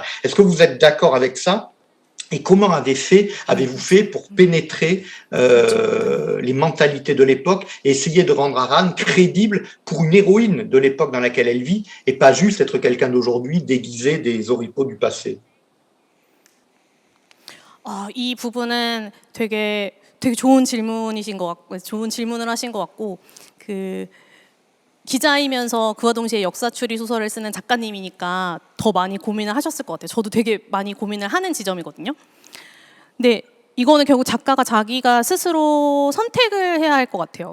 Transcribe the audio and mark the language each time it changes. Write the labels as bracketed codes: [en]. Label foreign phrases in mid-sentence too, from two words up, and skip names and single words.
[fr] Est-ce que vous êtes d'accord avec ça? Et comment avez-vous fait pour pénétrer les mentalités de l'époque et essayer de rendre Aran crédible pour une héroïne de l'époque dans laquelle elle vit et pas juste être quelqu'un d'aujourd'hui déguisé des oripeaux du passé? [ko] 이 부분은 되게 좋은 질문이신 것 같고, 좋은 질문을 하신 것 같고, 그 기자이면서 그와 동시에 역사 추리 소설을 쓰는 작가님이니까 더 많이 고민을 하셨을 것 같아요. 저도 되게 많이 고민을 하는 지점이거든요. 근데 이거는 결국 작가가 자기가 스스로 선택을 해야 할 것 같아요.